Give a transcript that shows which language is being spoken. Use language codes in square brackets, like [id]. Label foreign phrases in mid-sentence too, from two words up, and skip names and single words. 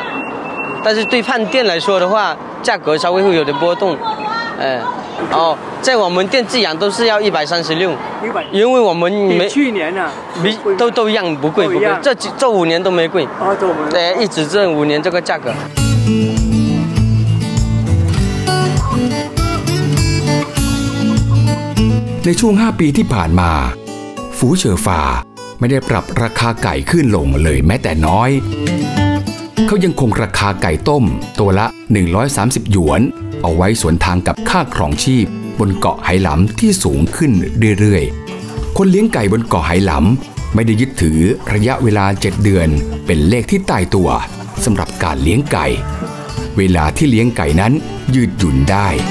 [zh] 但是对饭店来说的话，价格稍微会有点波动。在我们店自养都是要136，因为我们没去年啊，都一样不贵，这5年都没贵。对，一直这5年这个价格。 [th] ในช่วง5 ปีที่ผ่านมาฟูเชอฟาไม่ได้ปรับราคาไก่ขึ้นลงเลยแม้ แต่น้อยเขายังคงราคาไก่ต้มตัวละ130หยวนเอาไว้สวนทางกับค่าครองชีพบนเกาะไหหลำที่สูงขึ้นเรื่อยๆคนเลี้ยงไก่บนเกาะไหหลำไม่ได้ยึดถือระยะเวลา7 เดือนเป็นเลขที่ตายตัวสำหรับการเลี้ยงไก่เวลาที่เลี้ยงไก่นั้นยืดหยุ่นได้